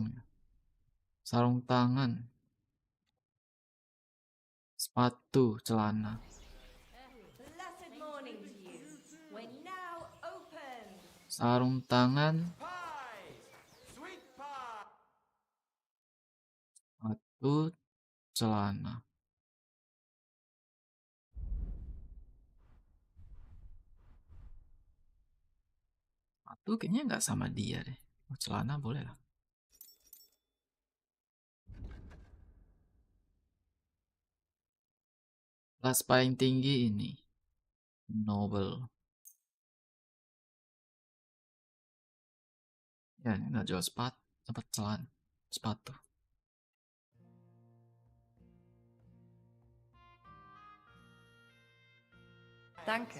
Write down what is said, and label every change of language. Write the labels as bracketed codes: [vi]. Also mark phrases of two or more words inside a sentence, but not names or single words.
[id] Sarung tangan. Sepatu, celana. [en] Blessed morning to you. We're now open. [id] Sarung tangan. Sepatu, celana. Sepatu kayaknya nggak sama dia deh. Oh, celana boleh lah. Kelas paling tinggi ini. Noble. Ya, ini nggak jual sepatu. Dapat celana. Sepatu. [de] Danke.